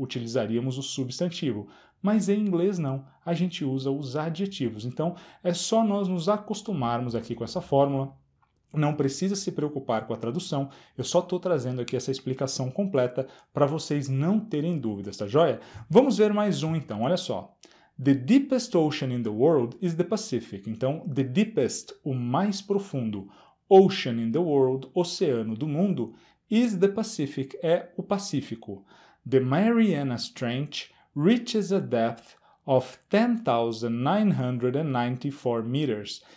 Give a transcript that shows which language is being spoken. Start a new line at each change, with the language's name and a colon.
Portuguese: Utilizaríamos o substantivo. Mas em inglês não, a gente usa os adjetivos. Então, é só nós nos acostumarmos aqui com essa fórmula. Não precisa se preocupar com a tradução, eu só estou trazendo aqui essa explicação completa para vocês não terem dúvidas, tá joia? Vamos ver mais um então, olha só.
English: The deepest ocean in the world is the Pacific.
Portuguese: Então,
English: the deepest,
Portuguese: o mais profundo,
English: ocean in the world,
Portuguese: oceano do mundo,
English: is the Pacific,
Portuguese: é o Pacífico.
English: The Marianas Trench reaches a depth of 10,994 meters.